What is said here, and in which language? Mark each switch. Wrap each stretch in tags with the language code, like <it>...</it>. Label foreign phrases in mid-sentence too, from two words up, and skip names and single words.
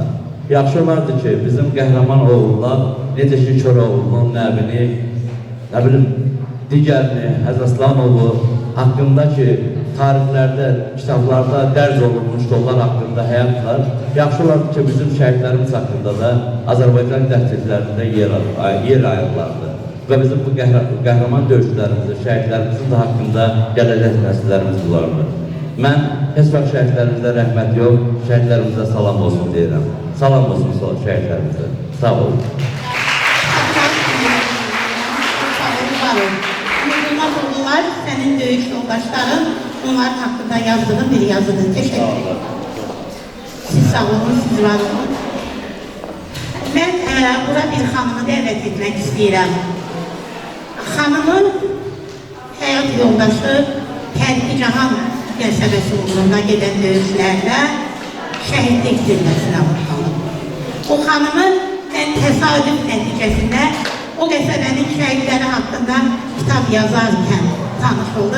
<az>Yaxşı olardı ki, bizim qəhrəman oğullar, necə ki, Köroğlunun nəbini, nə bilim, digərini, Həzəslanovu haqqında ki, tarixlərdə, kitablarda dərc olunmuşdu onlar haqqında həyatlar, yaxşı olardı ki, bizim şəhidlərimiz haqqında da Azərbaycan dəstəklərində yer ayırlardı. Və bizim bu qəhrəman döyüşçülərimizi, şəhidlərimizin də haqqında gələcək nəsillərimiz bulardı. Mən heç vaxt şəhidlərimizə rəhmət yox, şəhidlərimizə salam olsun deyirəm. Salam olsun şəhidlərimizə. Sağ olun.</az> <tr>Yılmaz oğullar, senin benim döyüş yoldaşlarım, onların hakkında yazdığım bir yazıdır. Teşekkür ederim.</tr> <az>Siz sağ olun, siz var olun. Ben bura bir xanımı dəvət etmək istəyirəm. Xanımın həyat yoldaşı Tərki-Cahan qəsəbəsi uğrunda gedən döyüşlərdə şəhidlik zirvəsinə uğurlanıb. O xanımı mən təsadüf nəticəsində o qəsəbənin şəhidləri haqqında kitab yazarkən tanış oldum.</az>